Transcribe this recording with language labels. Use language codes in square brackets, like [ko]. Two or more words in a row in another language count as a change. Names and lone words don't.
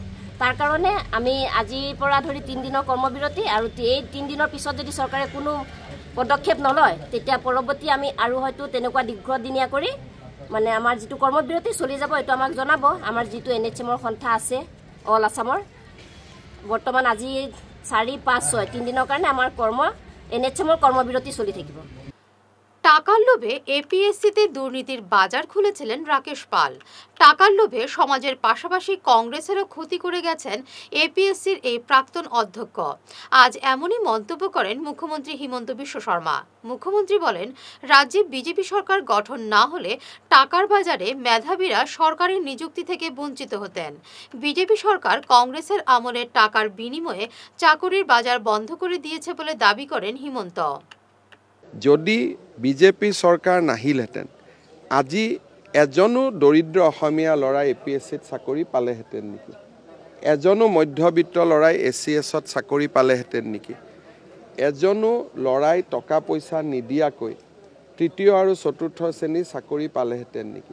[as] তাৰ কাৰণে আমি আজিৰ পৰা ধৰি 3 দিনৰ কৰ্মবিৰতি আৰু এই 3 দিনৰ পিছত যদি চৰকাৰে কোনো পদক্ষেপ নলয় তেতিয়া পৰৱৰ্তী আমি আৰু হয়তো তেনেকুৱা দীৰ্ঘদিনীয়া কৰি মানে আমাৰ যিটো কৰ্মবিৰতি চলি যাব এইটো আমাক জনাব। আমাৰ যিটো NHM-ৰ সন্থা আছে অল আছামৰ বৰ্তমান আজি 4, 5, 6 3 দিনৰ কাৰণে আমাৰ NHM-ৰ কৰ্মবিৰতি চলি থাকিব। [bn] টাকার লোভে এপিএসসিতে দুর্নীতির বাজার খুলেছিলেন রাকেশ পাল। টাকার লোভে সমাজের পাশাপাশি কংগ্রেসেরও ক্ষতি করে গেছেন এপিএসসির এই প্রাক্তন অধ্যক্ষ। আজ এমনই মন্তব্য করেন মুখ্যমন্ত্রী হিমন্ত বিশ্ব শর্মা। মুখ্যমন্ত্রী বলেন, রাজ্যে বিজেপি সরকার গঠন না হলে টাকার বাজারে মেধাবীরা সরকারি নিযুক্তি থেকে বঞ্চিত হতেন। বিজেপি সরকার কংগ্রেসের আমলে টাকার বিনিময়ে চাকরির বাজার বন্ধ করে দিয়েছে বলে দাবি করেন হিমন্ত। [as] যদি বিজেপি চৰকাৰ নাহিলহেঁতেন আজি এজনো দৰিদ্ৰ অসমীয়া ল'ৰাই APSCত চাকৰি পালেহেঁতেন নেকি? এজনো মধ্যবিত্ত ল'ৰাই ACSত চাকৰি পালেহেঁতেন নেকি? এজনো ল'ৰাই টকা পইচা নিদিয়াকৈ তৃতীয় আৰু চতুৰ্থ শ্ৰেণীৰ চাকৰি পালেহেঁতেন নেকি?